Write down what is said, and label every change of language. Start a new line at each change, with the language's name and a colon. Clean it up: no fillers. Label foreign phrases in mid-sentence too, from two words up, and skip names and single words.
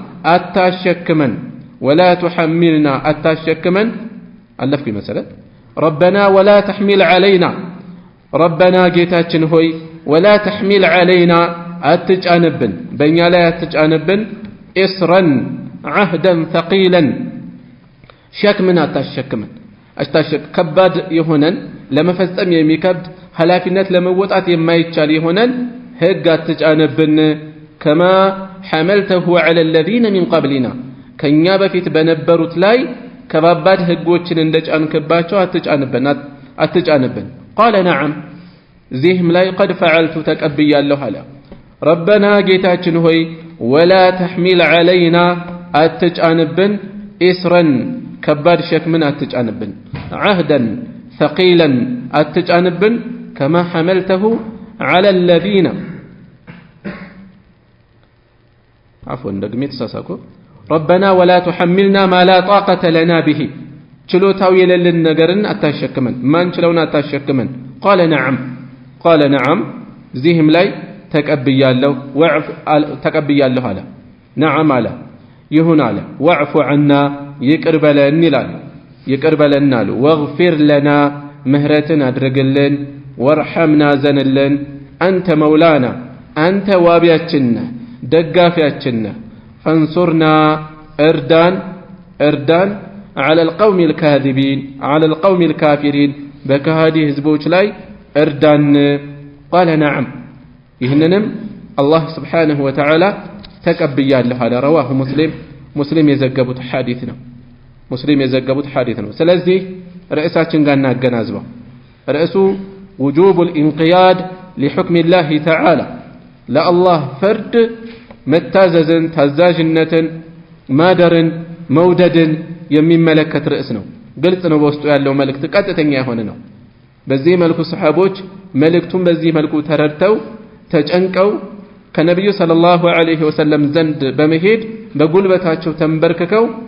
Amharic: አታሸክመን አለፍኩ መሰለት
Arabic: ربنا ولا تحمل علينا ربنا
Amharic: ጌታችን ሆይ
Arabic: ولا تحمل علينا
Amharic: አትጫንብን በእኛ ላይ አትጫንብን ኢስረን
Arabic: أحدا ثقيلا
Amharic: ሸክምን አታሸክመን ከባድ የሆነን ለመፈጸም የሚከብድ ኃላፊነት ለመወጣት የማይቻል የሆነን ህግ አትጫንብን
Arabic: كما حملته على الذين من قبلنا
Amharic: ከኛ በፊት በነበሩት ላይ ከባባድ ህጎችን እንደጫንክባቸው አትጫንብን
Arabic: قال نعم
Amharic: ዚህም ላይ
Arabic: قد فعلت
Amharic: ተቀብያለሁ አለ ረበና ጌታችን ሆይ
Arabic: ولا تحمل علينا
Amharic: አትጫንብን ኢስረን ከባድ ሸክምን አትጫንብን
Arabic: أحدا ثقيلا
Amharic: አትጫንብን
Arabic: كما حملته على الذين
Amharic: عفوا ደግሜ ተሳሳኩ
Arabic: ربنا ولا تحملنا ما لا طاقة لنا به
Amharic: ችሎታው የሌለን ነገርን አታሸክመን ማንችለውን አታሸክመን
Arabic: قال نعم
Amharic: ዚህም ላይ ተቀብያለሁ አለ نعم አለ ይሁን አለ
Arabic: واعف عنا
Amharic: ይቅር በለን ይላል ይቅር በለን አሉ
Arabic: واغفر لنا
Amharic: ምህረትን አድርግልን وارحمنا ዘንልን አንተ መውላና አንተ ዋቢያችን ደጋፊያችን ፈንሱርና እርዳን
Arabic: على القوم الكاذبين على القوم الكافرين
Amharic: በከሃዲ ህዝቦች ላይ እርዳን
Arabic: قال نعم
Amharic: ይህንንም አላህ
Arabic: سبحانه وتعالى
Amharic: ተቀብያለሁ አለ
Arabic: رواه مسلم
Amharic: የዘገቡት ሐዲት ነው ስለዚህ ርዕሳችን ጋር እናገናዝበው ርዕሱ
Arabic: وجوب الانقياد لحكم الله تعالى
Amharic: ለአላህ ፍርድ መታዘዝን ታዛዥነትን ማደርን መውደድን የሚመለከት ርዕስ ነው ግልጽ ነው በውስጡ ያለው መልእክት ቀጥተኛ የሆነ ነው በዚህ መልኩ ሰሃቦች መልእክቱን በዚህ መልኩ ተረድተው ተጨንቀው ከነብዩ
Arabic: صلى الله عليه وسلم
Amharic: ዘንድ በመሄድ በጉልበታቸው ተንበርክከው